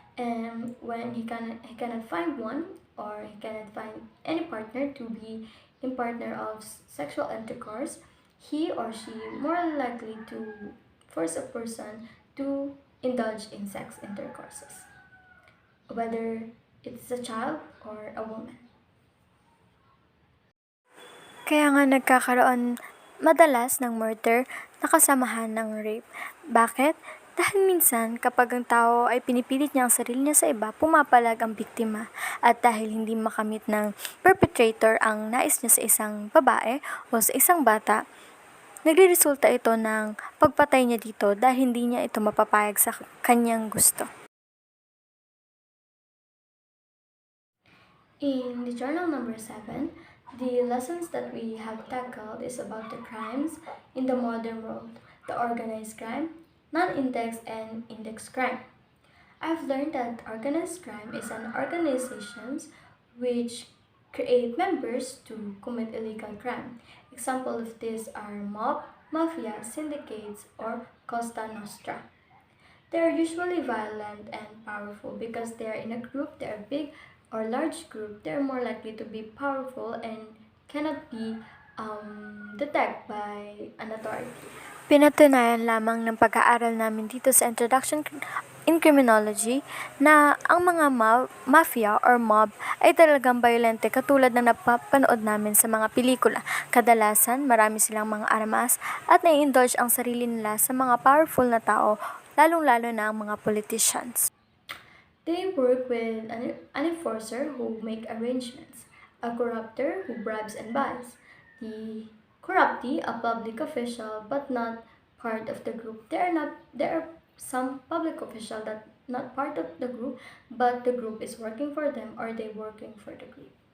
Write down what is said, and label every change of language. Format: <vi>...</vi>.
<en>And when he cannot find one or he cannot find any partner to be in partner of sexual intercourse, he or she more likely to force a person to indulge in sex intercourses, whether it's a child or a woman.</en> <tl>Kaya nga nagkakaroon madalas ng murder na kasamahan ng rape. Bakit? Dahil minsan, kapag ang tao ay pinipilit niya ang sarili niya sa iba, pumapalag ang biktima. At dahil hindi makamit ng perpetrator ang nais niya sa isang babae o sa isang bata, nagre-resulta ito ng pagpatay niya dito dahil hindi niya ito mapapayag sa kanyang gusto.</tl> <en>In the journal number 7, the lessons that we have tackled is about the crimes in the modern world, the organized crime, non-index and index crime. I've learned that organized crime is an organization which create members to commit illegal crime. Examples of this are mob, mafia, syndicates, or Costa Nostra. They are usually violent and powerful because they are in a group, they are big or large group, they are more likely to be powerful and cannot be detected by an authority.</en> <tl>Pinatunayan lamang ng pag-aaral namin dito sa Introduction in Criminology na ang mga mafia or mob ay talagang violente katulad ng napapanood namin sa mga pelikula. Kadalasan, marami silang mga armas at nai-indulge ang sarili nila sa mga powerful na tao, lalong-lalo na ang mga politicians.</tl> <en>They work with an enforcer who make arrangements, a corrupter who bribes and buys, the corruptee, a public official but not part of the group. There are some public official that not part of the group, but the group is working for them or they working for the group.</en>